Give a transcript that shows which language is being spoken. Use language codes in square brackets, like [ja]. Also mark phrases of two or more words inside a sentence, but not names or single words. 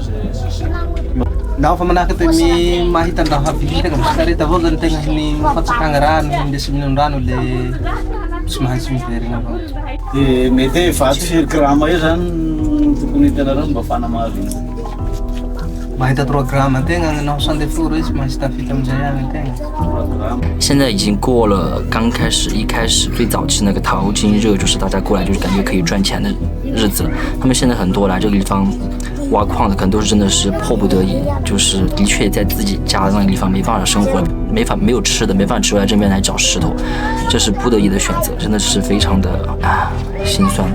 [mg] Ndaho fa manahaka toy mahita ndaho havily tegna bisikareta avao zany tegna mifatsakagna rano indesy minon-drano le tsy maintsy miverina avao. De mety vato firy-grama io zany tokony hitanareo mba afahana mahazo iny. Mahita 3 grama tegna naho sandeforo izy maintsy tafita amizay agny tegna. [zh] 现在已经过了一开始最早期那个淘金热，就是大家过来就是感觉可以赚钱的日子。他们现在很多来这个地方挖矿的，可能都是真的是迫不得已，就是的确在自己家那个地方没办法生活，没有吃的，没办法吃，来这边来找石头，这是不得已的选择，真的是非常的心酸。